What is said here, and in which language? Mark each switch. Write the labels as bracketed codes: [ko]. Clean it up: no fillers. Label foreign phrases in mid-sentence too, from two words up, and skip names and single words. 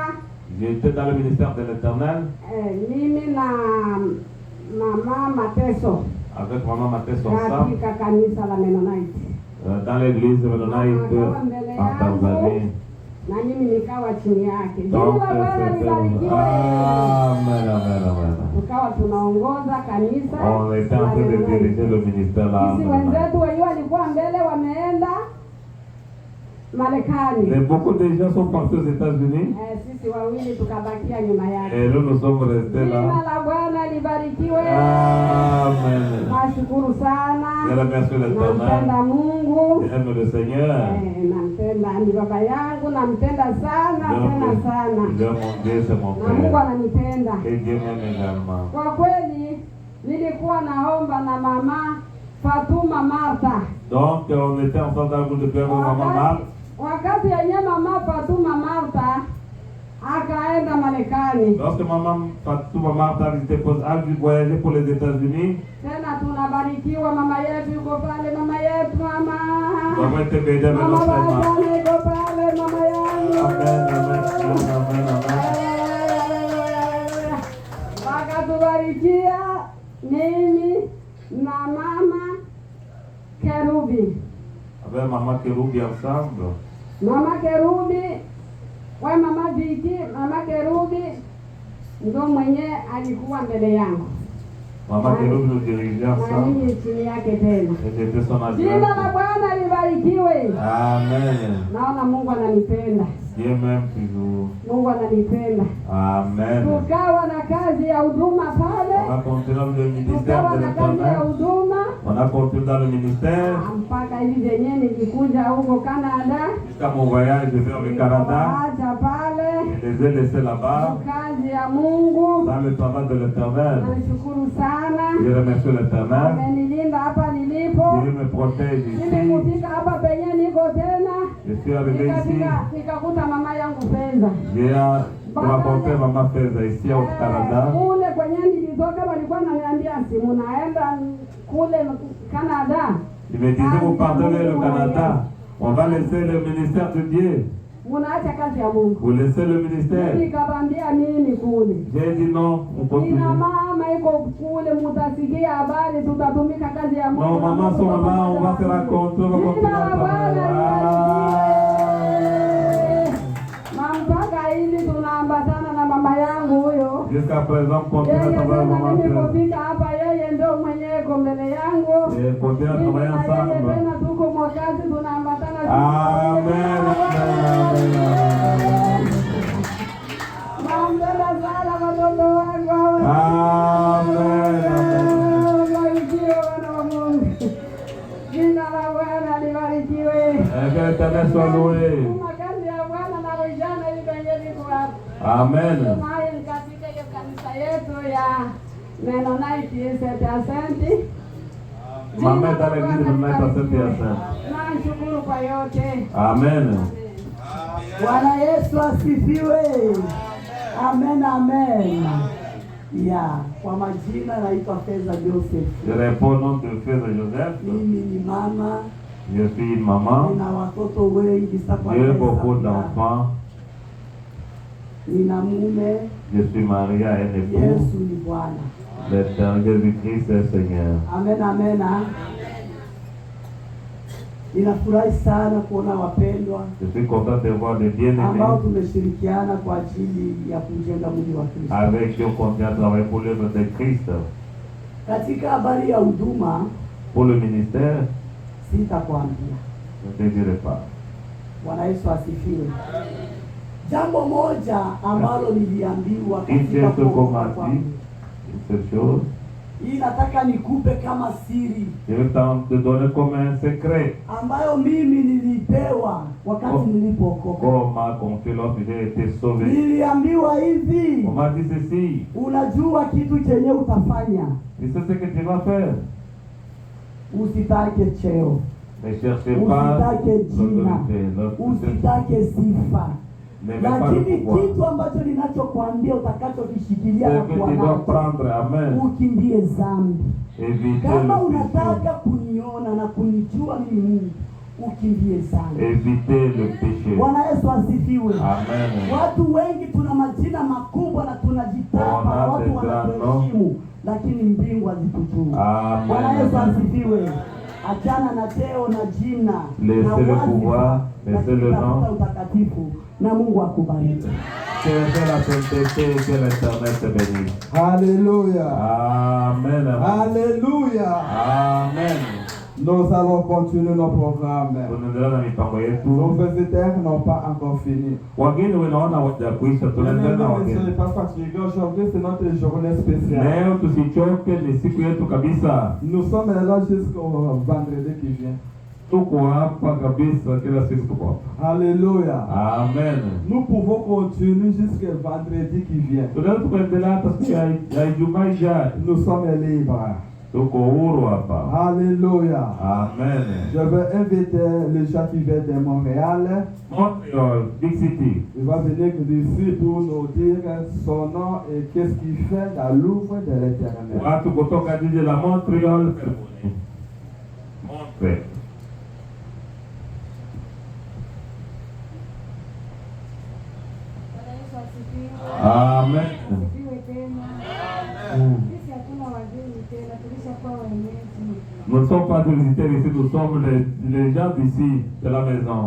[fr] j'étais dans le ministère de l'Éternel [sw] Mimi na mama Mateso [fr] avec maman Mathès ensemble, [sw] katika kanisa la Mennonite, [fr] dans l'église Mennonite en Tanzanie. [sw] na mimi nikawa chini yake. Jina [fr] Donc, [sw] la Bwana libarikiwe. Amen, amen, amen. Tukawa tunaongoza kanisa. [fr] On était en train de diriger le ministère là. [sw] Sisi wenzetu wenyewe walikuwa mbele wameenda Marekani. [fr] Mais beaucoup de gens sont partis aux États-Unis [sw] Sisi wawili tukabakia nyuma yake. [fr] et nous sommes restés [sw] Jina [fr] là. [sw] la Bwana libarikiwe. Amen. Nashukuru sana. [fr] Je remercie l'Éternel. [sw] Nampenda Mungu. [fr] J'aime le Seigneur. [sw] Nampenda ni baba yangu, nampenda sana tena sana. [fr] Dieu mon Dieu, c'est mon [sw] Na Mungu [fr] Père. [sw] ananipenda. [fr] Et Dieu m'aime également. [sw] Kwa kweli nilikuwa naomba na mama Fatuma Martha. [fr] Donc, on était ensemble dans le groupe de prière avec maman Marthe. [sw] Wakati yenye mama Fatuma Martha akaenda Marekani, [fr] Lorsque maman Fatouma Marthe a dû voyager pour les États-Unis, [sw] tena tunabarikiwa, mama yetu yuko pale, mama yetu mama. [fr] maman était bénie avec [sw] Mama [fr] notre maman. [sw] Bajana yuko pale, mama yangu. Amen, amen, amen, amen. Wakatubarikia mimi na mama Kerubi. [fr] Avec maman Kerubi ensemble. [sw] Mama Kerubi, we mama Viki, mama Kerubi ndo mwenye alikuwa mbele yangu. [fr] Maman Kerubi nous dirigeait [sw] Na [fr] ensemble. [sw] mimi chini yake tena. [fr] Et j'étais son [sw] Jina la [fr] adjoint. [sw] Bwana libarikiwe. Amen. Naona Mungu ananipenda. [fr] Dieu m'aime toujours. [sw] Mungu ananipenda. Amen. Tukawa na kazi ya huduma [fr] On [sw] pale. [fr] a continué dans le ministère [sw] Tukawa [fr] de [sw] na kazi ya [fr] l'Éternel. [sw] huduma [fr] On a continué dans le ministère. [sw] mpaka hivi zenyewe nikikuja huko Canada. [fr] Jusqu'à mon voyage, je vais au Canada. [sw] Nikawaacha pale. [fr] les ai laissés là-bas [sw] kazi ya Mungu. [fr] dans le travail de l'Éternel. [sw] Nashukuru sana. [fr] Je remercie l'Éternel. [sw] Amenilinda hapa nilipo. [fr] Dieu me protège ici. [sw] Nimefika hapa penye niko tena. [fr] Je suis arrivé ici. [sw] Nikakuta mama yangu Feza. [fr] J'ai rencontré Maman Feza ici au Canada. [sw] Kule kwenye nilitoka walikuwa wananiambia si munaenda kule Canada. [fr] Il me disait, vous pardonnez le Canada. On va laisser le ministère de Dieu. [sw] Munaacha kazi ya Mungu. [fr] Vous laissez le ministère. [sw] Nikamwambia mimi kule. [fr] J'ai dit non, on continue. [sw] Ina mama iko kule, mutasikia habari, tutatumika kazi ya Mungu. [fr] Non, maman sont là, on va se rencontrer, on va continuer à travailler. [sw] Mpaka hivi tunaambatana na mama yangu huyo. [fr] Jusqu'à présent, continue à travailler maman. [sw] Nilipofika hapa yeye ndio mwenyewe kwa mbele yangu. [fr] Et continue à travailler ensemble. [sw] Tena tuko mwakazi tunaambatana. Amen. Nampenda sana watoto wangu. Amen. Barikiwe wana wa Mungu. Jina la Bwana libarikiwe. [fr] Que l'Éternel soit loué. [sw] Makazi ya Bwana na vijana hivi kwenye viko hapa. Amen. Tunaye katika hiyo kanisa yetu ya Mennonite Saint-Hyacinthe. [fr] Maman est dans l'église de Mennonite Saint-Hyacinthe. [sw] Nashukuru kwa yote. Amen. Bwana Yesu asifiwe. Amen, amen. Ya, kwa majina naitwa Feza Joseph. [fr] Je réponds au nom de Feza Joseph. [sw] Mimi ni mama. [fr] Je suis une maman. [sw] Nina watoto wengi sana. [fr] J'ai beaucoup d'enfants. [sw] Nina mume. [fr] Je suis marié à un époux. [sw] Yesu ni Bwana. [fr] L'éternel Jésus-Christ est Seigneur. Amen, amen. [sw] Ninafurahi sana kuona wapendwa [fr] Je suis content de voir les bien-aimés [sw] ambao tumeshirikiana kwa ajili ya kujenga mwili wa Kristo. [fr] avec qui on continue à travailler pour l'œuvre de Christ. [sw] Katika habari ya huduma, [fr] Pour le ministère, [sw] sitakwambia. [fr] je ne te dirai pas. [sw] Bwana Yesu asifiwe. Jambo moja ambalo niliambiwa [fr] Une [sw] katika [fr] chose qu'on [sw] kuokoka [fr] m'a dit, [sw] kwangu. [fr] une seule chose, [sw] Hii nataka nikupe kama siri [fr] je vais te donner comme un secret [sw] ambayo mimi nilipewa wakati nilipookoka. [fr] qu'on m'a confié lorsque j'ai été sauvé. [sw] Niliambiwa hivi, [fr] On m'a dit ceci, [sw] unajua kitu chenye utafanya, [fr] tu sais ce que tu vas faire. [sw] usitake cheo, [fr] Ne cherchez pas [sw] usitake jina, [fr] l'autorité, [sw] usitake sifa, [fr] n'aimez pas le [sw] lakini [fr] pouvoir. [sw] kitu ambacho ninachokuambia utakachokishikilia [fr] Ce [sw] na [fr] que [sw] kuwa [fr] tu dois [sw] nacho, [fr] prendre, [sw] amen, ukimbie dhambi. [fr] éviter [sw] Kama [fr] le [sw] unataka [fr] péché. [sw] kuniona na kunijua mimi Mungu, ukimbie dhambi. [fr] Éviter le péché. [sw] Bwana Yesu asifiwe. Amen. Watu wengi tuna majina makubwa na tunajitapa na watu wanatuheshimu, lakini mbingu hazitujui. Bwana Yesu Amen. asifiwe. Achana na cheo na jina [fr] Laissez [sw] na [fr] le [sw] wadhifa, [fr] pouvoir, laissez le [sw] lakini [fr] nom. [sw] tafuta utakatifu na Mungu akubariki. [fr] Que la sainteté et que l'Éternel te bénisse. Alléluia. Amen. Alléluia. Amen. Nous allons continuer nos programmes. [sw] Tunaendelea na mipango yetu. [fr] Nos visiteurs n'ont pas encore fini. [sw] Wageni wanaona hawajakuisha, tunaendelea na [fr] Ne soyez [sw] wageni. [fr] pas fatigués. Aujourd'hui, c'est notre journée spéciale. [sw] Leo tusichoke, ni siku yetu kabisa. [fr] Nous sommes là jusqu'au vendredi qui vient. [sw] Tuko hapa kabisa, kila siku tuko hapa. Alléluia. Amen. [fr] Nous pouvons continuer jusqu'au vendredi qui vient. [sw] Tunaweza tukaendelea hata siku ya Ijumaa ijayo. [fr] Nous sommes libres. [sw] Tuko huru hapa. Alléluia. Amen. [fr] Je vais inviter les gens qui viennent de Montréal. Montréal, [en] Big City. [fr] Il va venir ici pour nous dire son nom et qu'est-ce qu'il fait dans l'œuvre de l'Éternel. [sw] Watu kutoka jiji la Montreal. Montreal. Amen. [fr] Nous ne sommes pas des visiteurs ici, nous sommes les gens d'ici, de la maison.